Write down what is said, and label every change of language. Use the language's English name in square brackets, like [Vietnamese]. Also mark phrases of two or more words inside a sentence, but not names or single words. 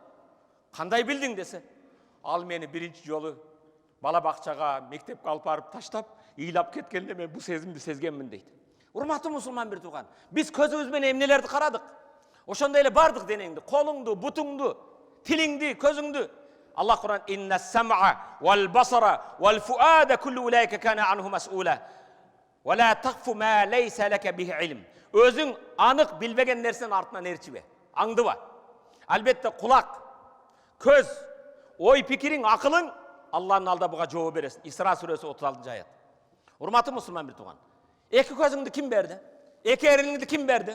[Kyrgyz] Кандай билдиң десе, ал мени биринчи жолу бала бакчага, мектепке алып барып таштап, ыйлап кеткенде мен бул сезимди сезгенмин дейт. Урматтуу мусулман бир тууган, биз көзүбүз менен эмнелерди карадык? Ошондой эле бардык денеңди, колуңду, бутуңду, тилиңди, көзүңдү. [Arabic] Аллах Кур'ан إن السمع والبصر والفؤاد كل أولئك كان عنه مسؤولا. ولا تقف ما ليس لك به علم. [Kyrgyz] Өзүң анык билбеген нерсени артынан ээрчибе. Аңдыба. Албетте кулак, көз, ой пикириң, акылың Аллахтын алдында буга жооп бересиң. Исра сүрөсү 36 аят. Урматтуу мусулман бир тууган. Эки көзүңдү ким берди? Эки эриңди ким берди?